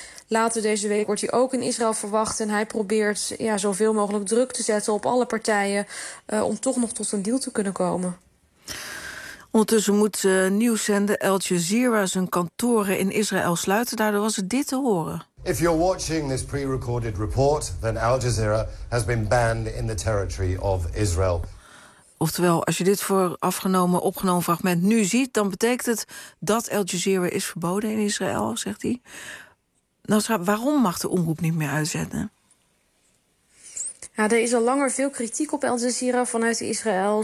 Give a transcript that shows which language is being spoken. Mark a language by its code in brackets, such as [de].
[nl] Later deze week wordt hij ook in Israël verwacht. En hij probeert zoveel mogelijk druk te zetten op alle partijen om toch nog tot een deal te kunnen komen. Ondertussen moet nieuwszender Al Jazeera zijn kantoren in Israël sluiten. Daardoor was het dit te horen. [en] If you're watching this pre-recorded report, then Al Jazeera has been banned in the territory of Israel. [nl] Oftewel, als je dit opgenomen fragment nu ziet, dan betekent het dat Al Jazeera is verboden in Israël, zegt hij. Nasra, waarom mag de omroep niet meer uitzenden? Ja, er is al langer veel kritiek op Al Jazeera vanuit Israël.